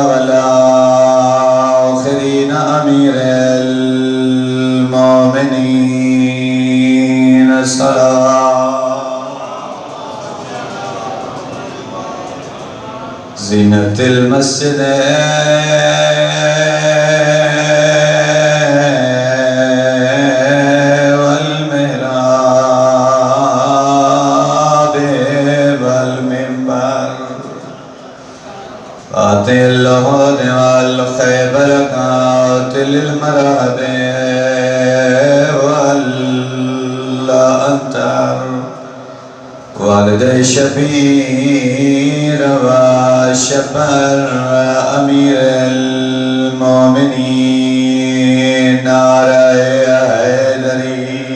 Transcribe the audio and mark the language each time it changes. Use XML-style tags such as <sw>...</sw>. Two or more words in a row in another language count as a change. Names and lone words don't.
<ar>والآخرين أمير المؤمنين زینت المسجد والمحراب والمنبر فاتح الهود والخیبر قاتل المرحب والأنتر والد شبیر وشبر امیر المومنین</ar> <ur>نعرہ حیدری</ur>